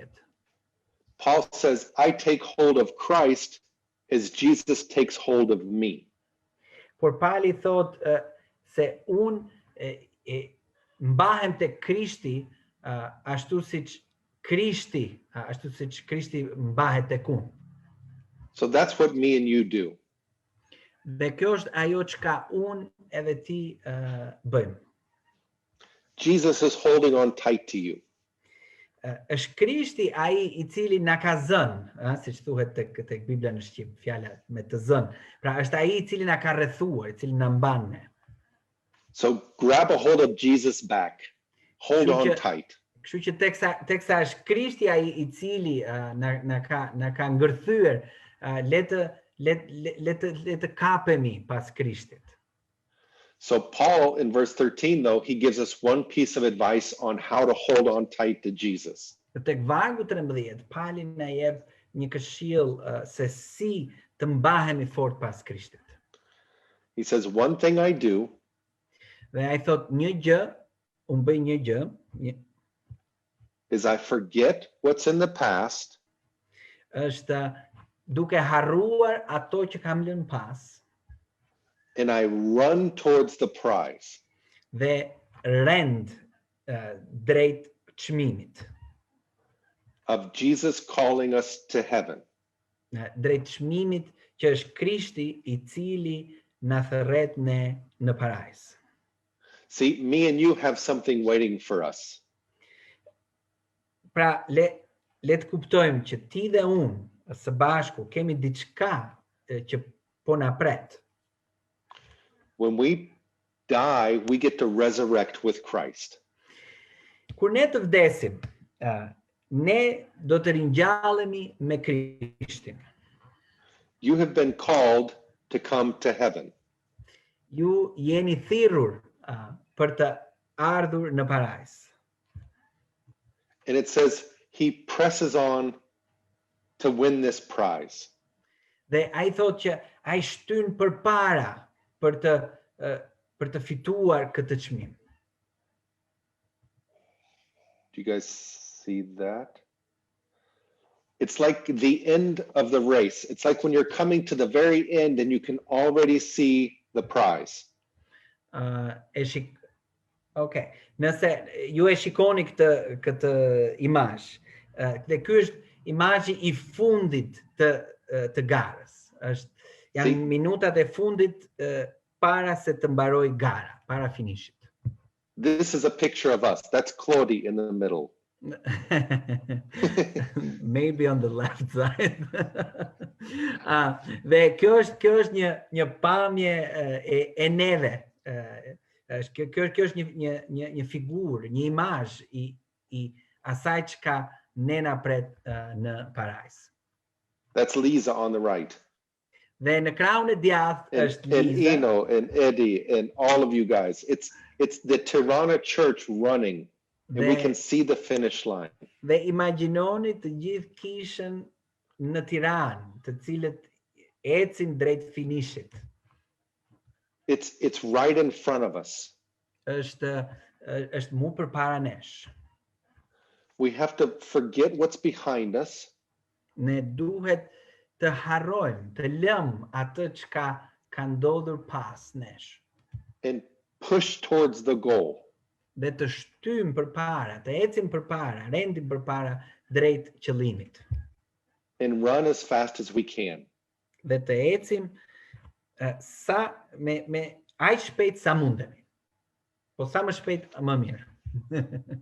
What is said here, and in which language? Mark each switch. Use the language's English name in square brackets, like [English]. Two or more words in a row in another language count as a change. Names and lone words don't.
[English] Paul says, I take hold of Christ as Jesus takes hold of me. [Albanian] Por Pali thot se unë mbahem tek Krishti ashtu siç Krishti mbahet tek unë. [English] So that's what me and you do. [Albanian] Dhe kjo është ajo çka unë edhe ti bëjmë. [English] Jesus is holding on tight to you. [Albanian] Është Krishti ai I cili na ka zënë, siç thuhet tek Bibla në shqip, fjala me të zënë. Pra është ai I cili na ka rrethuar, I cili na mban ne. [English] So grab a hold of Jesus back. Hold on tight. [Albanian] Kështu që teksa është Krishti ai I cili na ka ngërthyer, le të kapemi pas Krishtit. [English] So Paul in verse 13 though, he gives us one piece of advice on how to hold on tight to Jesus. [Albanian] Tek vargu 13, Pali na jep një këshill se si të mbahemi fort pas Krishtit. [English] He says, one thing I do. [Albanian] Dhe ai thot një gjë, unë bëj një gjë, [English] is I forget what's in the past. [Albanian] Është duke harruar ato që kam lënë pas. [English] And I run towards the prize. [Albanian] Dhe rend drejt çmimit. [English] Of Jesus calling us to heaven. [Albanian] Drejt çmimit që është Krishti I cili na thërret ne në parajs. [English] See, me and you have something waiting for us. [Albanian] Pra, le të kuptojmë që ti dhe unë së bashku kemi diçka që po na pret. [English] When we die, we get to resurrect with Christ. [Albanian] Kur ne të vdesim, ne do të ringjallemi me Krishtin. [English] You have been called to come to heaven. [Albanian] Ju jeni thirrur për të ardhur në parajs. [English] And it says he presses on to win this prize. [Albanian] Dhe ai thot që ai shtyn përpara për të fituar këtë çmim. [English] Do you guys see that? It's like the end of the race. It's like when you're coming to the very end and you can already see the prize. Okay. [Albanian] Nëse ju e shikoni këtë imazh, dhe ky është imazhi I fundit të garës. Janë minutat e fundit para se të mbaroj gara, para finishit. [English] This is a picture of us. That's Claudie in the middle. Maybe on the left side. [Albanian] Dhe kjo është një pamje e neve. Kjo është një figurë, një imazh i asaj çka ne na pret në parajs. [English] That's Lisa on the right. [Albanian] Dhe në krahun e djathtë është [English] And [Albanian] Liza. [English] Eno and Eddie and all of you guys. It's the Tirana church running. And we can see the finish line. [Albanian] Dhe imagjinoni të gjithë kishën në Tiranë, të cilët ecin drejt finishit. [English] It's right in front of us. [Albanian] Është mu përpara nesh. [English] We have to forget what's behind us. [Albanian] Ne duhet të harrojmë, të lëmë atë çka ka ndodhur pas nesh. [English] And push towards the goal. [Albanian] Dhe të shtymë përpara, të ecim përpara, rendim përpara drejt qëllimit. [English] And run as fast as we can. [Albanian] Dhe të ecim me aq shpejt sa mundemi. Po sa më shpejt më mirë.